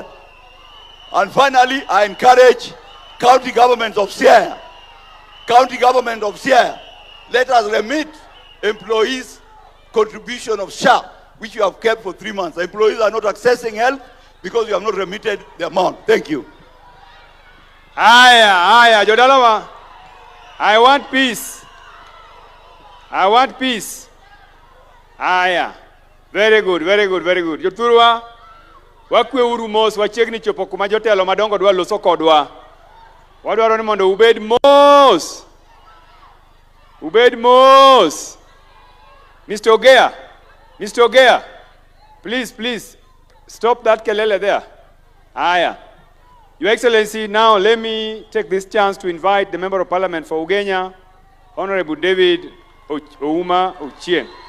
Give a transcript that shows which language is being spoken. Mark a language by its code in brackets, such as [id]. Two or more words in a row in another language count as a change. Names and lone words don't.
[en] And finally, I encourage county governments of Siaya, let us remit employees' contribution of SHA, which you have kept for 3 months. The employees are not accessing help because you have not remitted the amount. Thank you. [luo] Aya, Jodalawa. [en] I want peace. [luo] Aya. [en] Very good. [luo] Jothurwa, wakwe uru mos, wachiegni chopo kuma jotelo madongo dwa loso kodwa. Wadwaro ni mondo ubed mos. Ubed Mos. [en] Mr. Ogea. Mr. Ogea. Please, stop that kelele there. Aya. Your Excellency, now let me take this chance to invite the Member of Parliament for Ugenya, Honorable David Ouma Ochieng.